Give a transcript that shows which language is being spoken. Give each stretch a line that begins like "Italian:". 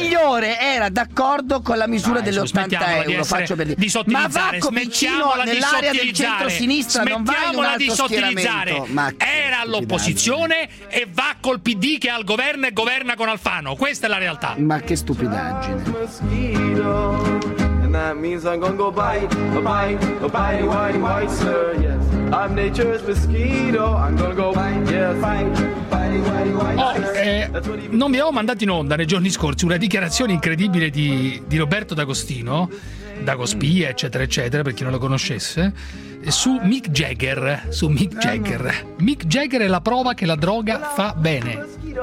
Italian: Migliore era d'accordo con la misura dell'80 euro, faccio per dire. Di sottilizzare, ma Vacco Piccino nell'area del centro-sinistra non va in un altro schieramento. Era all'opposizione e va col PD che è al governo e governa con Alfano. Questa è la realtà. Ma che stupidaggine.
English: And that means I'm gonna go bite, bite, bite, white, white, sir. Yes, I'm nature's mosquito. I'm gonna go bite, yes, bite.
Italian: Non vi avevo mandato in onda nei giorni scorsi una dichiarazione incredibile di Roberto D'Agostino, Dagospia, eccetera, eccetera, per chi non lo conoscesse, su Mick Jagger. Su Mick Jagger. Mick Jagger è la prova che la droga fa bene.